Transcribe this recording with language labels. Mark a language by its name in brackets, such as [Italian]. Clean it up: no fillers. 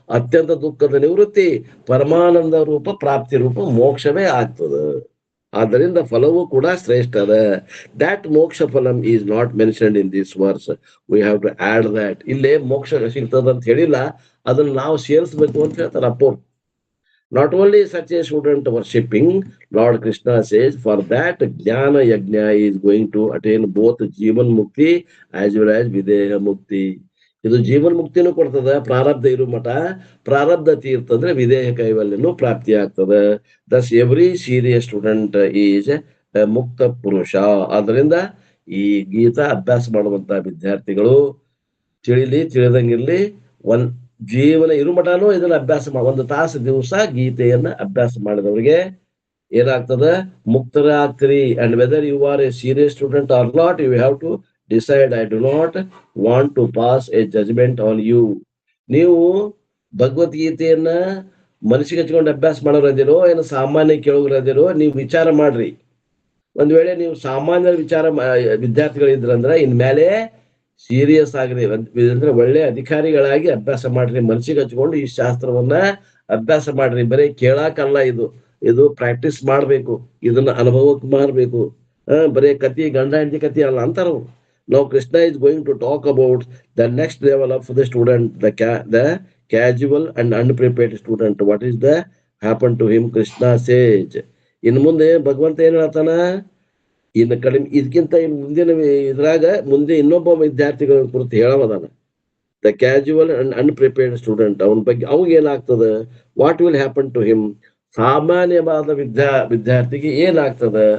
[Kannada] ಅತ್ಯಂತ ದುಃಖದ ನಿವೃತ್ತಿ, ಪರಮಾನಂದ ರೂಪ ಪ್ರಾಪ್ತಿ ರೂಪ ಮೋಕ್ಷವೇ ಆಗ್ತದ. ಆದ್ದರಿಂದ ಫಲವೂ ಕೂಡ ಶ್ರೇಷ್ಠ ಅದ. [English] That moksha phalam is not mentioned in this verse. We have to add that. [Kannada] ಇಲ್ಲೇ ಮೋಕ್ಷ ಸಿಗ್ತದ ಅಂತ ಹೇಳಿಲ್ಲ, ಅದನ್ನ ನಾವು ಸೇರಿಸಬೇಕು ಅಂತ ಹೇಳ್ತಾರೆ ಅಪ್ಪೋ. [English] Not only such a student worshipping, Lord Krishna says, for that Jnana Yajna is going to attain both Jivan Mukti as well as Videha Mukti. [Kannada] ಇದು ಜೀವನ್ ಮುಕ್ತಿನೂ ಕೊಡ್ತದ, ಪ್ರಾರಬ್ಧ ಇರು ಮಠ ಪ್ರಾರಬ್ಧ ತೀರ್ತಂದ್ರೆ ವಿದೇಹ ಕೈವಲ್ಯನೂ ಪ್ರಾಪ್ತಿ ಆಗ್ತದ. [English] Thus every serious student is mukta purusha. [Kannada] ಆದ್ರಿಂದ ಈ ಗೀತಾ ಅಭ್ಯಾಸ ಮಾಡುವಂತ ವಿದ್ಯಾರ್ಥಿಗಳು ತಿಳಿದಂಗಿರ್ಲಿ, ಜೀವನ ಇರುಮಠನೂ ಇದನ್ನ ಅಭ್ಯಾಸ ಒಂದು ತಾಸು ದಿವಸ ಗೀತೆಯನ್ನ ಅಭ್ಯಾಸ ಮಾಡಿದವರಿಗೆ ಏನಾಗ್ತದ? ಮುಕ್ತರ ಆಗ್ತೀರಿ. [English] And whether you are a serious student or not, you have to decide. I do not want to pass a judgement on you. [Kannada] ನೀವು ಭಗವದ್ಗೀತೆಯನ್ನ ಮನಸ್ಸಿಗೆ ಹಚ್ಕೊಂಡು ಅಭ್ಯಾಸ ಮಾಡೋರದಿರೋ ಏನು ಸಾಮಾನ್ಯ ಕೇಳೋರದಿರೋ, ನೀವು ವಿಚಾರ ಮಾಡ್ರಿ. ಒಂದ್ ವೇಳೆ ನೀವು ಸಾಮಾನ್ಯ ವಿದ್ಯಾರ್ಥಿಗಳಿದ್ರಂದ್ರ ಇನ್ಮೇಲೆ ಸೀರಿಯಸ್ ಆಗ್ರಿ, ಅಂದ್ರೆ ಒಳ್ಳೆ ಅಧಿಕಾರಿಗಳಾಗಿ ಅಭ್ಯಾಸ ಮಾಡ್ರಿ. ಮನಸ್ಸಿಗೆ ಹಚ್ಕೊಂಡು ಈ ಶಾಸ್ತ್ರವನ್ನ ಅಭ್ಯಾಸ ಮಾಡ್ರಿ. ಬರೀ ಕೇಳಾಕಲ್ಲ, ಇದು ಪ್ರಾಕ್ಟೀಸ್ ಮಾಡ್ಬೇಕು, ಇದನ್ನ ಅನುಭವಕ್ಕೆ ಮಾಡ್ಬೇಕು. ಬರೀ ಕತಿ ಗಂಡ ಹೆಂಡತಿ ಕತಿ ಅಲ್ಲ ಅಂತಾರ. [English] Now Krishna is going to talk about the next level of the student, the casual and unprepared student. What is the happen to him? Krishna says. [Kannada] ಇನ್ನು ಮುಂದೆ ಭಗವಂತ ಏನ್ ಹೇಳ್ತಾನ? ಇನ್ನು ಕಡಿಮೆ ಇದಕ್ಕಿಂತ ಮುಂದಿನ ಇದ್ರಾಗ ಮುಂದೆ ಇನ್ನೊಬ್ಬ ವಿದ್ಯಾರ್ಥಿಗಳ ಕುರಿತು ಹೇಳೋದಾನ. [English] the casual and unprepared student, [Kannada] ಅವನ ಬಗ್ಗೆ ಅವಾಗ ಏನಾಗ್ತದ? [English] What will happen to him? [Kannada] ಸಾಮಾನ್ಯವಾದ ವಿದ್ಯಾರ್ಥಿಗೆ ಏನಾಗ್ತದ?